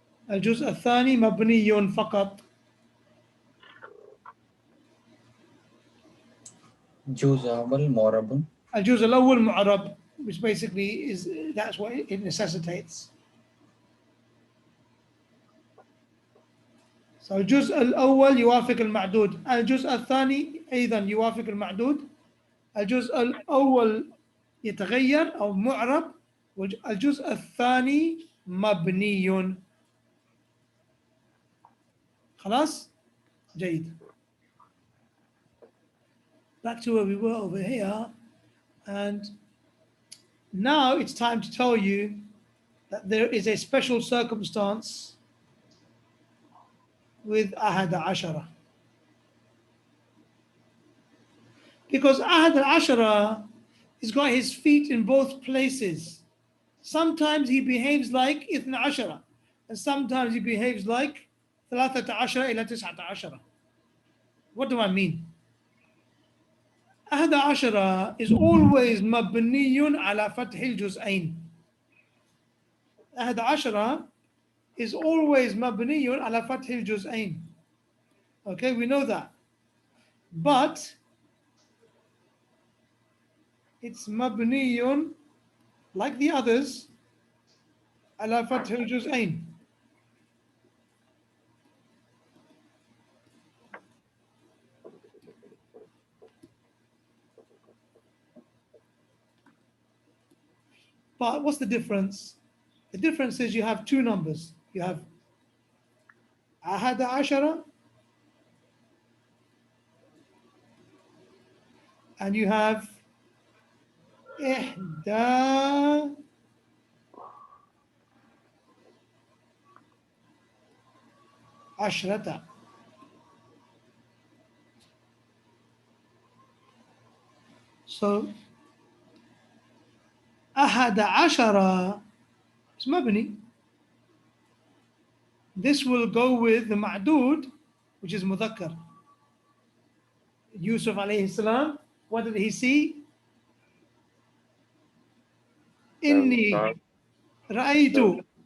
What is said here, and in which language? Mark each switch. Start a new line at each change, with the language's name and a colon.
Arabic: الجزء الثاني مبني فقط. الجزء الأول معرب. الجزء الأول معرب,
English: which basically is, that's what it necessitates.
Arabic: So الجزء الأول يوافق المعدود. الجزء الثاني أيضا يوافق المعدود. الجزء الأول يتغير أو معرب. والجزء الثاني مبني. خلاص؟ جيد.
English: Back to where we were over here. And now it's time to tell you that there is a special circumstance with Ahad al-Ashara. Because Ahad al-Ashara He's got his feet in both places. Sometimes he behaves like
Arabic: إثنى عشرة,
English: and sometimes he behaves like
Arabic: ثلاثة عشرة إلى تسعة عشرة.
English: What do I mean?
Arabic: أحد عشرة
English: is always
Arabic: مبني على فتح الجزئين. أحد عشرة
English: is always
Arabic: مبني على فتح الجزئين.
English: Okay, we know that. But it's مبني like the others
Arabic: على فتح الجزئين.
English: But what's the difference? The difference is you have two numbers. You have
Arabic: أحد عشرة
English: and you have
Arabic: إحدى عشرة. So أحد عشرة is مبني.
English: This will go with the ma'dud, which is مذكر. Yusuf alayhi salam, what did he see?
Arabic: إني رأيت.